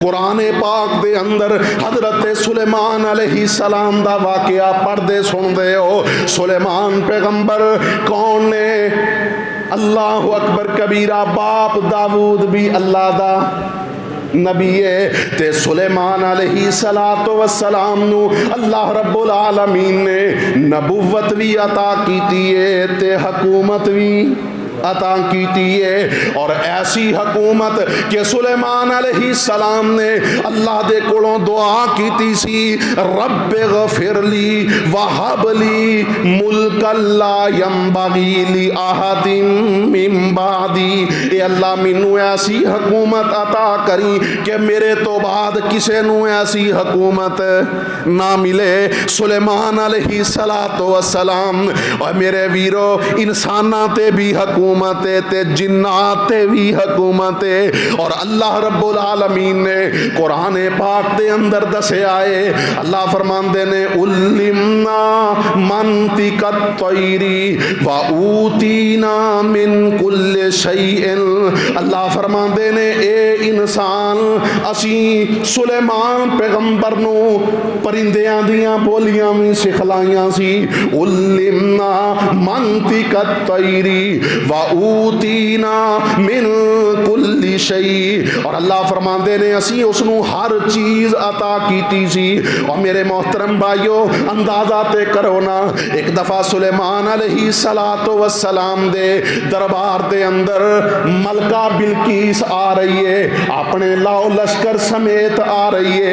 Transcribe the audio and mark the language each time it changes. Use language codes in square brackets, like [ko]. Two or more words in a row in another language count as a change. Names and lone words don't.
[pa] قرآن پاک دے اندر حضرت سلیمان علیہ‌السلام دا واقعہ پڑھدے سندے ہو. سلیمان پیغمبر کون نے? [ar] اللہ اکبر کبیرا. [pa] باپ داؤد بھی اللہ دا نبی ہے تے سلیمان [ar] علیہ‌الصلاۃ والسلام [pa] نوں [ar] اللہ رب العالمین [pa] نے نبوت بھی عطا کیتی ہے تے حکومت بھی عطا کیتی ہے. اور ایسی حکومت کہ سلیمان علیہ‌السلام نے اللہ دے کولوں دعا کیتی سی, [ar] رب اغفر لی وہب لی ملکا لا ینبغی لاحد من بعدی. [pa] اے اللہ مینوں ایسی حکومت عطا کریں کہ میرے توں بعد کسے نوں ایسی حکومت نہ ملے. سلیمان [ar] علیہ‌الصلاۃ والسلام [pa] اور میرے ویرو انساناں تے بھی حکومت تے جنات تے بھی حکومت ہے. اور [ar] اللہ رب العالمین [pa] نے قرآن پاک دے اندر دسیا ہے، اللہ فرماندے نے [ar] علمنا منطق الطیر و اوتینا من کل شیء. [pa] اللہ فرماندے نے اے انسان اسی سلیمان پیغمبر نوں پرندیاں دیاں بولیاں بھی سکھلائیاں سی. [ar] علمنا منطق الطیر و اوتینا من کل شیء. [pa] اور اللہ فرماندے نے اسی اوسنوں ہر چیز عطا کیتی سی. اور میرے محترم بھائیوں اندازہ تے کرو نا، ایک دفعہ سلیمان [ar] علیہ‌الصلاۃ والسلام [pa] دے دربار دے اندر ملکہ بلقیس آ رہی ہے، اپنے لاؤ لشکر سمیت آ رہی ہے.